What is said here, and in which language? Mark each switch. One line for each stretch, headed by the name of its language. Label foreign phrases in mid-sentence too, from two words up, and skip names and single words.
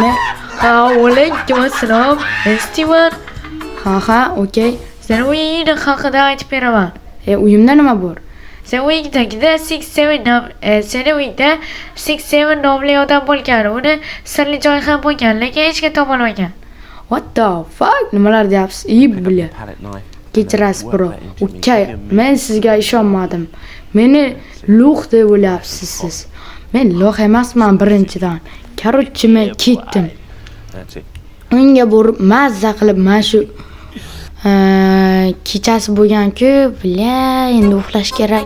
Uzbek: Alaykum assalom. Estiman. Ha, okey. Sen uyingni haqida aytib beraman. Uyimda nima bor? Sen uyingdagida 67 nomli odam bo'lgan. Uni sirli joy ham bo'lgan, lekin hech kim topolmagan.
English: What the fuck?
Uzbek: Nimalar deyapsiz? Bilib. Kechirasiz, bro. Okey, men sizga ishonmadim. Meni lo'q deb o'ylayapsiz siz. Men lo'q emasman birinchidan. Короче, men ketdim. Unga borib mazza qilib mana shu kechasi bo'lgan-ku, endi uxlash kerak.